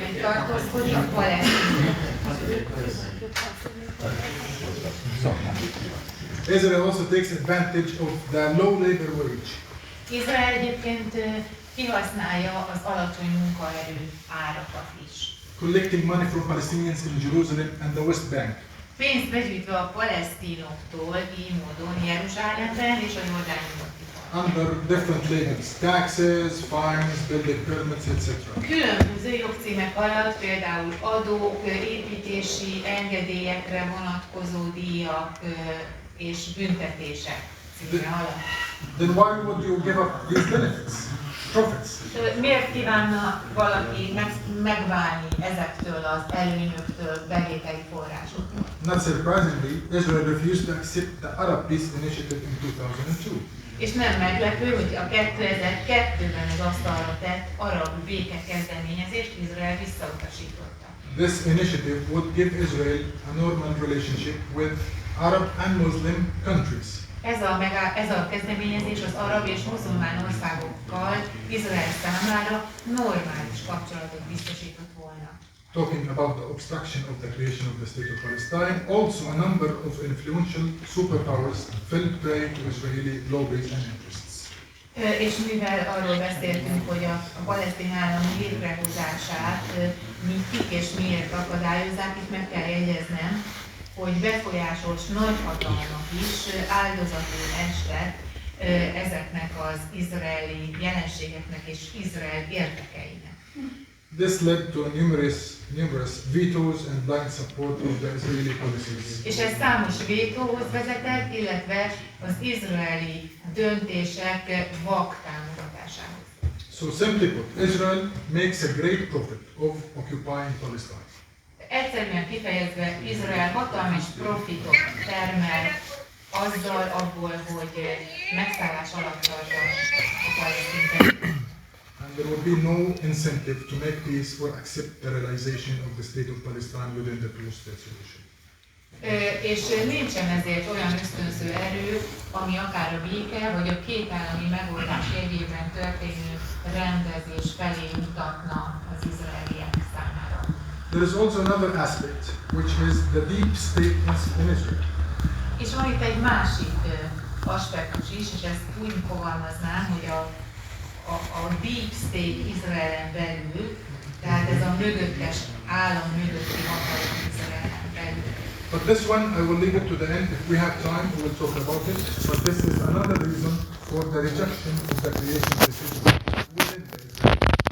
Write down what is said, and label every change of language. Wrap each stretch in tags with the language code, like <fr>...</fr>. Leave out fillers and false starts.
<hu>tartózkodik palesztin.</hu> <en>Israel also takes advantage of the low labor wage.</en> <hu>Izrael egyébként kihasználja az alacsony munkaerő árakat is.</hu> <en>Collecting money from Palestinians in Jerusalem and the West Bank.</en> <hu>Pénzt begyűjtve a palesztinoktól így módon Jeruzsálemben és a Jordán nyugati parton.</hu> <en>Under different labels, taxes, fines, building permits, etc.</en> <hu>Különböző jogcímek alatt, például adók, építési engedélyekre vonatkozó díjak és büntetések címe alatt.</hu> <en>Then why would you give up these benefits, profits?</en> <hu>Miért kívánna valaki megválni ezektől az előnyöktől, bevételi forrásoktól?</hu> <en>Not surprisingly, Israel refused to accept the Arab Peace Initiative in 2002.</en> <hu>És nem meglepő, hogy a 2002-ben az asztalra tett arab béke kezdeményezést Izrael visszautasította.</hu> <en>This initiative would give Israel a normal relationship with Arab and Muslim countries.</en> <hu>Ez a kezdeményezés az arab és muzulmán országokkal Izrael számára normális kapcsolatot biztosított volna.</hu> <en>Talking about the obstruction of the creation of the State of Palestine, also a number of influential superpowers fell prey to Israeli lobbies and interests.</en> <hu>És mivel arról beszéltünk, hogy a palesztin állam létrehozását kik és miért akadályozzák, itt meg kell jegyeznem, hogy befolyásos nagyhatalmak is áldozatul estek ezeknek az izraeli jelenségeknek és Izrael érdekeinek.</hu> <en>This led to numerous vetoes and blind support of the Israeli policies.</en> <hu>És ez számos vétóhoz vezetett, illetve az izraeli döntések vak támogatásához.</hu> <en>So simply put, Israel makes a great profit of occupying Palestine.</en> <hu>Egyszerűen kifejezve, Izrael hatalmas profitot termel azzal abból, hogy megszállás alatt tartja a palesztin területet.</hu> <en>And there will be no incentive to make peace or accept the realization of the State of Palestine within the two-state solution.</en> <hu>És nincsen ezért olyan ösztönző erő, ami akár a béke vagy a két állami megoldás jegyében történő rendezés felé mutatna az izraeliek számára.</hu> <en>There is also another aspect, which is the deep state in Israel.</en> <hu>És van itt egy másik aspektus is, és ezt úgy fogalmaznám, hogy a deep state Izraelen belül, tehát ez a mögöttes állam mögötti hatalom Izraelen belül.</hu> <en>But this one, I will leave it to the end. If we have time, we will talk about it. But this is another reason for the rejection of the creation decision within the Israel.</en>